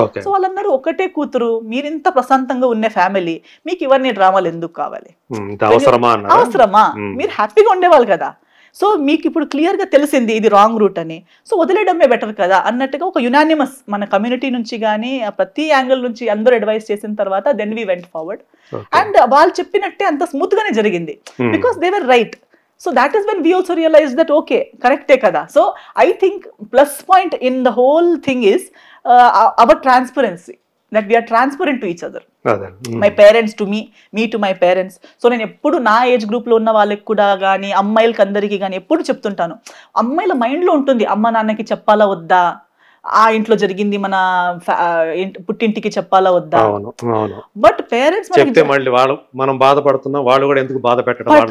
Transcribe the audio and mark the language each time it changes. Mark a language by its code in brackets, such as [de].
[te] So వాళ్ళందరూ ఒకటే కూతురు, మీరింత ప్రశాంతంగా ఉన్న ఫ్యామిలీ, మీకు ఇవన్నీ డ్రామాలు ఎందుకు కావాలి, అవసరమా, మీరు హ్యాపీగా ఉండేవాళ్ళు కదా. సో మీకు ఇప్పుడు క్లియర్ గా తెలిసింది ఇది రాంగ్ రూట్ అని, సో వదిలేయడమే బెటర్ కదా అన్నట్టుగా ఒక యునానిమస్ మన కమ్యూనిటీ నుంచి కానీ ప్రతి యాంగిల్ నుంచి అందరూ అడ్వైస్ చేసిన తర్వాత [en] Then we went forward. [te] And వాళ్ళు చెప్పినట్టే అంత స్మూత్ గానే జరిగింది, [en] Because they were right. So that is when we also realized that okay, correct kada. So I think plus point in the whole thing is our transparency, that we are transparent to each other. My parents to me, me to my parents. [te] So నేను ఎప్పుడు నా age group లో ఉన్న వాళ్ళకి కూడా కానీ అమ్మాయిలకి అందరికీ కానీ ఎప్పుడు చెప్తుంటాను, అమ్మాయిల మైండ్ లో ఉంటుంది అమ్మ నాన్నకి చెప్పాలా వద్దా, ఆ ఇంట్లో జరిగింది మన పుట్టింటికి చెప్పాలా వద్దా. బట్ పేరెంట్స్ మనం బాధపడుతున్నాం, వాళ్ళు కూడా ఎందుకు బాధ పెట్టడం.